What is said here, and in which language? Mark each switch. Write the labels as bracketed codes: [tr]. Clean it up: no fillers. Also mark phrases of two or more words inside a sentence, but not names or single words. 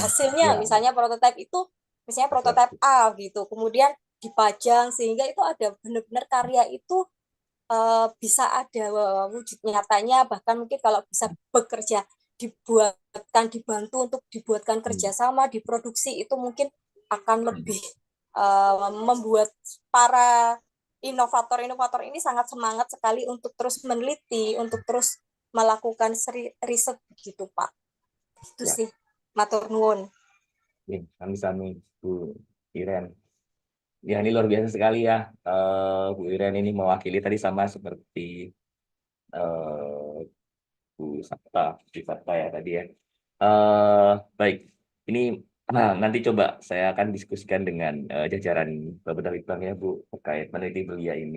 [id] hasilnya, misalnya prototipe itu, misalnya prototipe A gitu, kemudian dipajang sehingga itu ada benar-benar karya itu bisa ada wujud nyatanya, bahkan mungkin kalau bisa bekerja dibantu untuk dibuatkan kerjasama, diproduksi, itu mungkin akan lebih membuat para inovator-inovator ini sangat semangat sekali untuk terus meneliti, untuk terus melakukan riset gitu Pak. Itu ya. sih, [jv] matur nuwun. Sami-sami Bu Iren. [id] Ya, ini luar biasa sekali ya. Bu Iren ini mewakili tadi sama seperti Bu Sabta ya tadi ya. Baik, ini nanti coba saya akan diskusikan dengan jajaran Bapak Litbang ya Bu terkait peneliti belia ini.